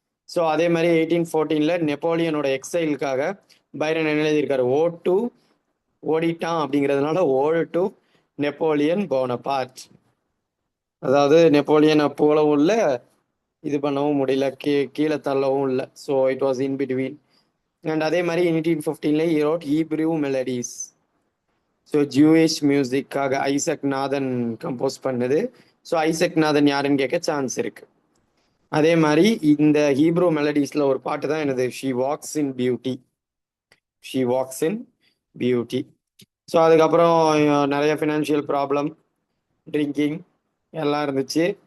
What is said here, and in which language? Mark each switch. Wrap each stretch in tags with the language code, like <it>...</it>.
<ta>So அதே மாதிரி 1814 நெப்போலியனோட எக்ஸைலுக்காக Byrne என்ன எழுதியிருக்காரு? ஓ டு ஓடிட்டான் அப்படிங்கிறதுனால ஓல் டு நெப்போலியன் போனபார்ட். அதாவது நெப்போலியன் போலவும் இல்லை, இது பண்ணவும் முடியல, கீழே தள்ளவும் இல்லை.</ta> <en>So it was in between. And</en> <ta>அதே மாதிரி</ta> <en>1815 he wrote Hebrew melodies.</en> <ta>So Jewish மியூசிக்காக Isaac Nathan compose பண்ணுது. ஸோ ஐசக் நாதன் யாருன்னு கேட்க சான்ஸ் இருக்கு. அதே மாதிரி இந்த ஹீப்ரூ மெலடிஸ்ல ஒரு பாட்டு தான் என்னது?</ta> <en>She walks in beauty. She walks in beauty.</en> <ta>So அதுக்கப்புறம் நிறைய ஃபினான்ஷியல் ப்ராப்ளம், ட்ரிங்கிங் எல்லாம் இருந்துச்சு.</ta>